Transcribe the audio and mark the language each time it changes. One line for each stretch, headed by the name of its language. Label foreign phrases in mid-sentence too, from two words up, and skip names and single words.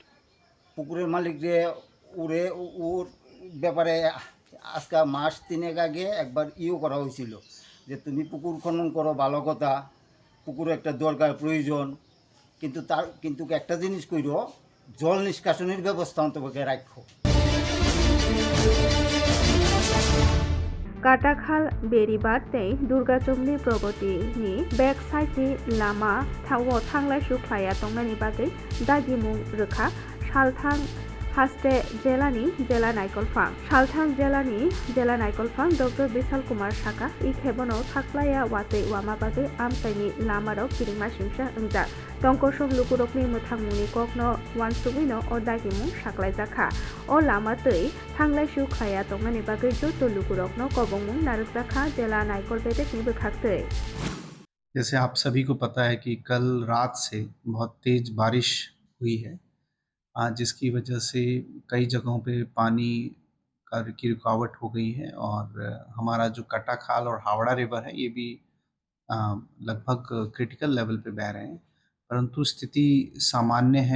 Bangla: পুকুরের মালিকরে ওর ব্যাপারে আজকে মাস 3 আগে একবার করা হয়েছিল যে তুমি পুকুর খনন করো, ভালো কথা, পুকুরে একটা দরকার প্রয়োজন, কিন্তু একটা জিনিস কইরো, জল নিষ্কাশনের ব্যবস্থা অন্তপক্ষে রাখো।
Turkic languages: काटाखाल बेरिबाद तै दुर्गाचमनि प्रगतिनि बेक साइडनि लामा थावो थांलाय सुख्लाया तंनानि बागै दागिमुं रोखा सालथां हास्टे जेलानि जेला नायकलफां सालथां जेलानि जेला नायकलफां डॉक्टर बिशाल कुमार साका इ खेबनो थाख्लाया वातै वामा बागै आमचाइनि लामाराव किरिमा सिंसा ओंजा तंकसम लुकुरकनि मोथांमुनि ककनो वानसुबिनो अ दागिमुं साख्लायजाखा अ लामा तै थांलाय सुख्लाया तंनानि बागै जत लुकुरकनो कबंमुं नारजाखा जेला नायकल बेदेकनि बोखारतै।
Hindi: जैसे आप सभी को पता है कि कल रात से बहुत तेज बारिश हुई है, जिसकी वजह से कई जगहों पे पानी की रुकावट हो गई है और हमारा जो कटाखाल और हावड़ा रिवर है ये भी लगभग
English: critical level
Hindi: पे बह रहे हैं, परंतु स्थिति सामान्य है।